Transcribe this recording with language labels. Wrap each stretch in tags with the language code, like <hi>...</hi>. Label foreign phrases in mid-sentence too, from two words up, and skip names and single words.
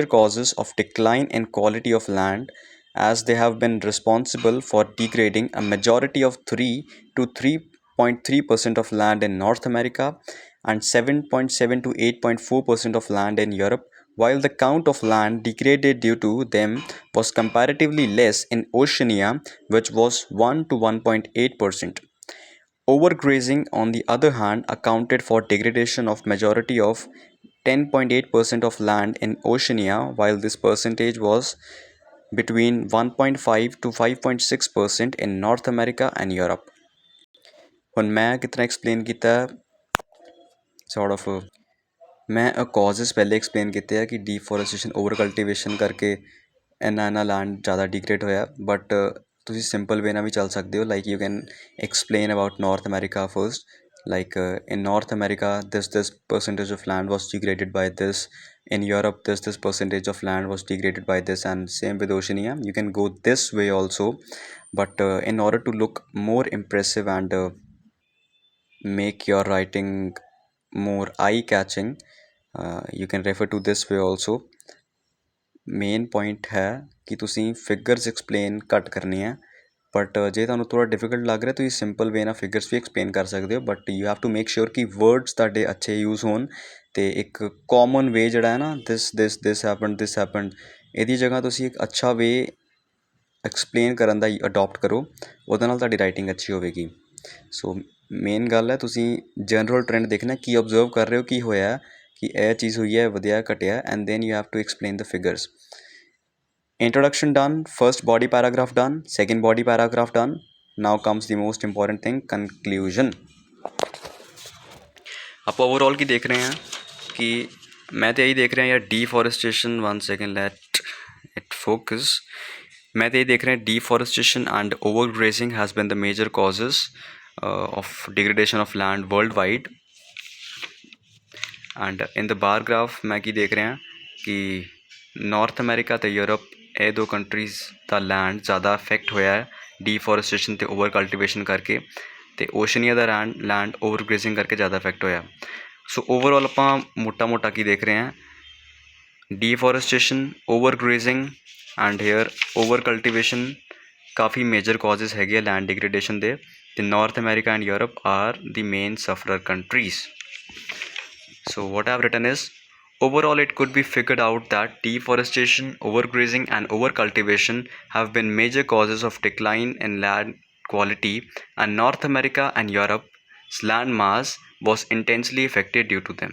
<en>causes of decline in quality of land, as they have been responsible for degrading a majority of 3 to 3.3% of land in North America and 7.7 to 8.4% of land in Europe, while the count of land degraded due to them was comparatively less in Oceania, which was 1 to 1.8%. Overgrazing, on the other hand, accounted for degradation of majority of 10.8% of land in Oceania, while this percentage was between 1.5 to 5.6% in North America and Europe.</en> <pa>ਹੁਣ ਮੈਂ ਕਿਤਨਾ explain ਕੀਤਾ</pa> <en>sort of</en> <pa>ਮੈਂ causes ਪਹਿਲੇ explain ਕੀਤੇ ਆ ਕਿ</pa> <en>deforestation over cultivation</en> <pa>ਕਰਕੇ ਇੰਨਾ land ਜ਼ਿਆਦਾ degrade ਹੋਇਆ, but ਤੁਸੀਂ</pa> <en>simple way</en> <pa>ਨਾਲ ਵੀ ਚੱਲ ਸਕਦੇ ਹੋ।</pa> <en>like you can explain about North America first, like in North America this percentage of land was degraded by this, in Europe this percentage of land was degraded by this, and same with Oceania. You can go this way also, but in order to look more impressive and make your writing more eye catching, you can refer to this way also. main point</en> <pa>ਹੈ ਕਿ ਤੁਸੀਂ</pa> <en>figures explain</en> <pa>ਘੱਟ ਕਰਨੀ ਹੈ, ਬਟ ਜੇ ਤੁਹਾਨੂੰ ਥੋੜ੍ਹਾ ਡਿਫੀਕਲਟ ਲੱਗ ਰਿਹਾ ਤੁਸੀਂ</pa> <en>simple way</en> <pa>ਨਾਲ ਫਿਗਰਸ ਵੀ ਐਕਸਪਲੇਨ ਕਰ ਸਕਦੇ ਹੋ,</pa> <en>but you have to make sure</en> <pa>ਕਿ ਵਰਡਸ ਤੁਹਾਡੇ ਅੱਛੇ ਯੂਜ਼ ਹੋਣ, ਅਤੇ ਇੱਕ</pa> <en>common way</en> <pa>ਜਿਹੜਾ ਹੈ ਨਾ</pa> <en>this happen,</en> <pa>ਇਹਦੀ ਜਗ੍ਹਾ ਤੁਸੀਂ ਇੱਕ ਅੱਛਾ ਵੇ ਐਕਸਪਲੇਨ ਕਰਨ ਦਾ ਅਡੋਪਟ ਕਰੋ, ਉਹਦੇ ਨਾਲ ਤੁਹਾਡੀ ਰਾਈਟਿੰਗ ਅੱਛੀ ਹੋਵੇਗੀ। ਸੋ ਮੇਨ ਗੱਲ ਹੈ ਤੁਸੀਂ</pa> <en>general trend</en> <pa>ਦੇਖਣਾ, ਕੀ ਓਬਜ਼ਰਵ ਕਰ ਰਹੇ ਹੋ, ਕੀ ਹੋਇਆ, ਕਿ ਇਹ ਚੀਜ਼ ਹੋਈ ਹੈ, ਵਧਿਆ ਘਟਿਆ,</pa> <en>and then you have to explain the figures. Introduction done, first body paragraph done, second body paragraph done. Now comes the most important thing, conclusion.</en> <hi>आप ओवरऑल की देख रहे हैं कि मैं तो यही देख रहे हैं यार</hi> <en>deforestation, one second let it focus,</en> <hi>मैं तो यही देख रहे हैं</hi> <en>deforestation and over grazing has been the major causes of degradation of land world wide. and in the bar graph</en> <hi>मैं की देख रहे हैं कि</hi> <pa>नॉर्थ अमेरिका तो यूरोप ਇਹ ਦੋ ਕੰਟਰੀਜ਼ ਦਾ ਲੈਂਡ ਜ਼ਿਆਦਾ ਅਫੈਕਟ ਹੋਇਆ ਹੈ ਡੀਫੋਰੈਸਟੇਸ਼ਨ ਅਤੇ</pa> <en>over cultivation</en> <pa>ਕਰਕੇ, ਅਤੇ ਓਸ਼ਨੀਆ ਦਾ ਲੈਂਡ</pa> <en>over grazing</en> <pa>ਕਰਕੇ ਜ਼ਿਆਦਾ ਅਫੈਕਟ ਹੋਇਆ। ਸੋ ਓਵਰਆਲ ਆਪਾਂ ਮੋਟਾ ਕੀ ਦੇਖ ਰਹੇ ਹਾਂ,</pa> <en>deforestation, over grazing and here over cultivation</en> <pa>ਕਾਫੀ</pa> <en>major causes</en> <pa>ਹੈਗੇ ਆ</pa> <en>land degradation</en> <pa>ਦੇ, ਅਤੇ ਨਾਰਥ ਅਮੈਰੀਕਾ</pa> <en>and Europe are the main sufferer countries. So what I have written is, overall it could be figured out that deforestation, overgrazing and overcultivation have been major causes of decline in land quality, and North America and Europe's land mass was intensely affected due to them.</en>